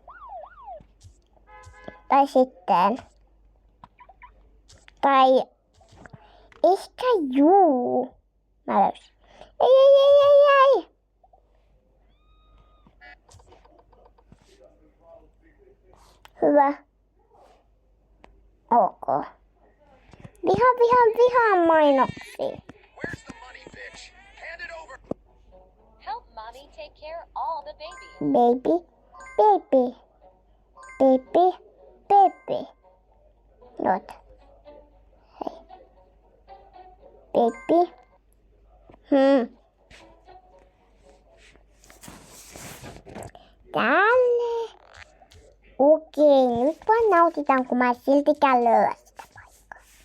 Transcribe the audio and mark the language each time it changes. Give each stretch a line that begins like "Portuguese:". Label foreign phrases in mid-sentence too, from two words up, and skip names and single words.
Finnish: Tai ehkä juu. Mä löysin. Ei. Hyvä. Ok. Vihaan mainoksia.
English: Help mommy take care all the babies. Baby. Not. Hey. Baby.
Finnish: Tälle. Okei, nyt vaan nautitaan, kun mä siltikään löydä sitä paikkaa.